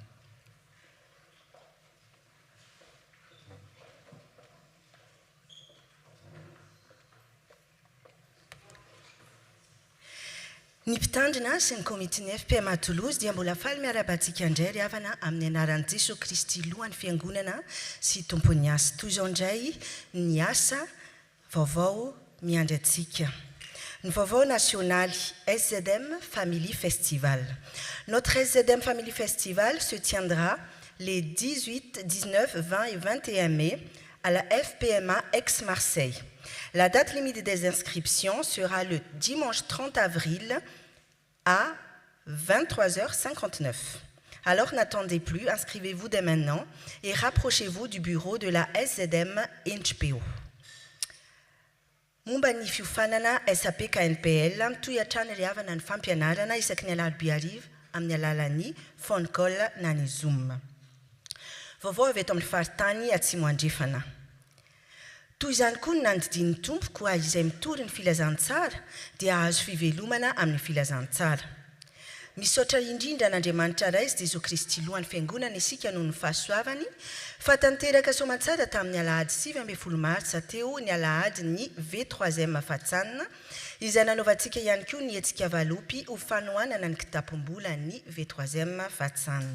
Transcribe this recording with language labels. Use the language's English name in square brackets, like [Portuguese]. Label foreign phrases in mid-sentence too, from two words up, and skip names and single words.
[Malagasy] Ny mpitandrina sy ny komitin'ny FPM à Toulouse dia mbola faly miara-batsika indray ry havana amin'ny anaran'i Jesosy Kristy lohan'ny fiangonana sy tompon'ny asa. Toy izao indray ny asa vaovao miandry antsika. Ny vaovao nasionaly SZM Family Festival. [French] Notre SZM Family Festival se tiendra les 18, 19, 20 et 21 mai à la FPMA Aix-Marseille. La date limite des inscriptions sera le dimanche 30 avril à 23h59. Alors n'attendez plus, inscrivez-vous dès maintenant et rapprochez-vous du bureau de la SZM NHPO. [Malagasy] Momba ny fiofanana SAP KNPL toy-atrany ry havana ny fampianarana isaky ny alarobia hariva amin'ny alalan'ny [English] phone call [Malagasy] na ny Zoom. Vaovao avy eto amin'ny faritany Atsimo andrefana. Toy izany koa ny nandidin'ny tompo koa izay mitory ny filazantsara dia azo fivelomana amin'ny filazantsara. Misaotra indrindra n'Andriamanitra ray sy Jesosy Kristy lohan'ny fiangonana isika noho ny fahasoavany fa tanteraka soamantsara tamin'ny alahady 7 martsa teo ny alahady ny V3e fahatsanina izay nanaovantsika ihany koa ny hetsika valopy ho fanohanana ny kitapom-bola ny V3e fahatsanina.